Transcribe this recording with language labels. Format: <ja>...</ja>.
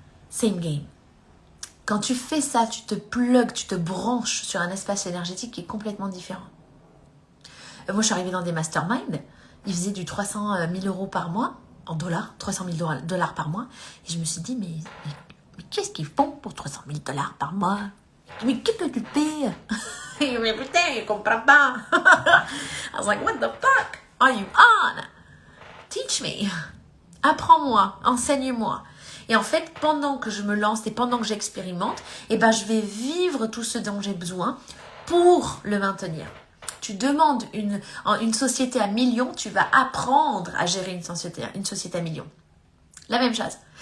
<en>Same game.</en> <fr>Quand tu fais ça, tu te plugues, tu te branches sur un espace énergétique qui est complètement différent. Moi, je suis arrivée dans des masterminds. Ils faisaient du 300 000 euros par mois, en dollars, 300 000 dollars par mois. Et je me suis dit, mais qu'est-ce qu'ils font pour 300 000 dollars par mois? Mais qu'est-ce que tu fais? Mais putain, je comprends pas.</fr> <en>I was like, what the fuck are you on? Teach me.</en> <fr>Apprends-moi, enseigne-moi. Et en fait, pendant que je me lance et pendant que j'expérimente, je vais vivre tout ce dont j'ai besoin pour le maintenir. Tu demandes une société à millions, tu vas apprendre à gérer une société à millions. La même chose.</fr>